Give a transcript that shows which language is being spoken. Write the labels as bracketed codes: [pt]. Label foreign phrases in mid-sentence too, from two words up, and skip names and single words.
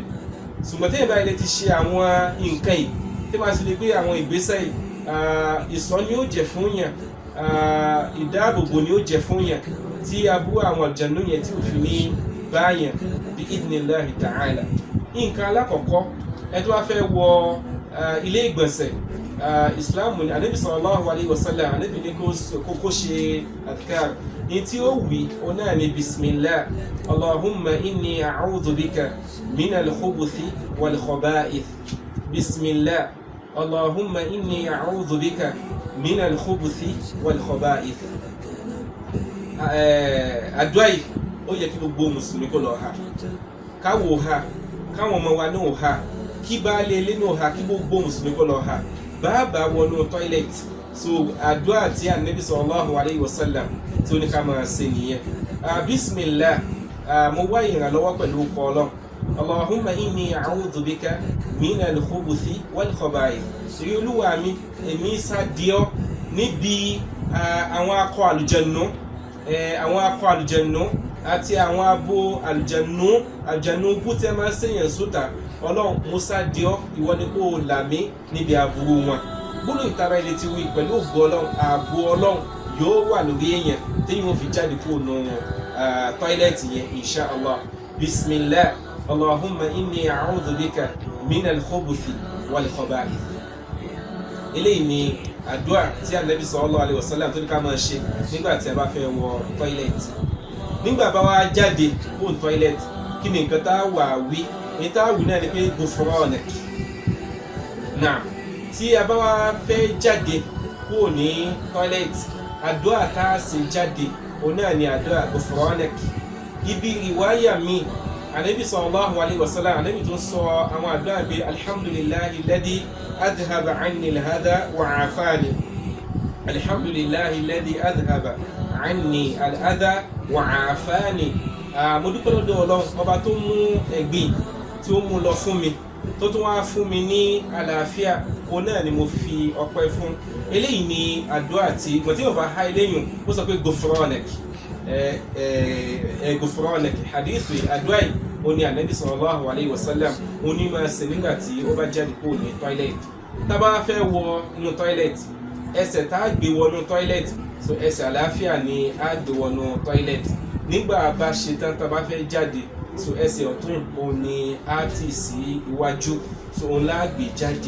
[yo] Ṣùgbọ́n tẹ́yìn báyìí lè ti ṣe àwọn nǹkan yìí, tí wọ́n ti lè gbé àwọn ìgbésẹ̀ yìí, ìṣọ́ ni ó jẹ́ fún yàn, ìdáàbòbò ni ó jẹ́ fún yàn, tí aburú àwọn àlùjànnú yẹn tí ò fi ní bá yàn bí [ar] بإذن الله تعالى. [yo] Nǹkan alákọ̀ọ́kọ́, ẹni tó bá fẹ́ wọ ilé ìgbọ̀nsẹ̀, Islam ní Ànábì [ar] صلى الله عليه وسلم, [yo] Ànábì ní kó ṣe adhkar. Ní tí ó wí ó náà ní [ar] بسم الله اللهم إني أعوذ بك من الخبث والخبائث. بسم الله اللهم إني أعوذ بك من الخبث والخبائث. [yo] Àdúà yìí ó yẹ kí gbogbo mùsùlùmí kó lọ ha, káwò ha, káwọn ọmọ wa náà ha, kí baálé ilé náà ha, kí gbogbo mùsùlùmí kó lọ ha. Bàbá wọnú toilet, so àdúà tí Ànábì [ar] صلى الله عليه وسلم [yo] tí ó ní ká máa ṣe nìyẹn. Bismillah, mo wá ìrànlọ́wọ́ pẹ̀lú ọkọ̀ Ọlọ́run. [ar] اللهم إني أعوذ بك من الخبث والخبائث. [yo] Rí Olúwa mi, èmi sádìọ́ níbi àwọn akọ àlùjànnú àti àwọn abo àlùjànnú bú tí a máa ń ṣèyàn sóta. Ọlọ́run, mo sádìọ́, ìwọ ni kó o là mí níbi aburú wọn. Gbólóhùn ìtara ilé ti wí pẹ̀lú ògo Ọlọ́run, ààbò Ọlọ́run yóò wà lórí èèyàn tí yóò fi jáde kúrò nù tọ́ílẹ̀tì yẹn [ar] إن شاء الله. بسم الله اللهم إني أعوذ بك من الخبث والخبائث. [yo] Eléyìí ni àdúrà tí Ànábì [ar] صلى الله عليه وسلم [yo] tó ní ká máa ṣe nígbà tí a bá fẹ́ wọ tọ́ílẹ̀tì. Nígbà bá wá jáde kúrò tọ́ílẹ̀tì, kí ni nǹkan tá a wà wí? Ní tá a wí náà ni pé ghufranak. Náà tí a bá wá fẹ́ jáde kúrò ní tọ́ílẹ̀tì, àdúrà tá a ṣe jáde òun náà ni àdúrà ghufranak. Ibi ìwáyà mi Ànábì [ar] صلى الله عليه وسلم [yo] Ànábì tó sọ àwọn àdúrà bíi [ar] الحمد لله الذي أذهب عني الأذى وعافاني الحمد لله الذي أذهب عني الأذى وعافاني. [yo] Mo dúpẹ́ lọ́dọ̀ Ọlọ́run ọba tó mú ẹ̀gbin tí ó mú lọ fún mi tó tún wá fún mi ní àlàáfíà, òun náà ni mo fi ọpẹ́ fún. Eléyìí ni àdúrà tí mo tí mo bá há eléyìn ó sọ pé [ar] غفرانك غفرانك. [yo] Hadith àdúrà yìí ó ní Ànábì [ar] صلى الله عليه وسلم [yo] ó ní máa ṣe nígbà tí ó bá jáde kúrò ní tọ́ílẹ̀tì. Tá a bá fẹ́ wọ inú tọ́ílẹ̀tì, ẹsẹ̀ tá a gbé wọnú tọ́ílẹ̀tì, so ẹsẹ̀ àlàáfíà ni a gbé wọnú tọ́ílẹ̀tì. Nígbà bá ṣe tán tá a bá fẹ́ jáde, so ẹsẹ̀ ọ̀tún òun ni a ti sí iwájú, so òun la gbé jáde.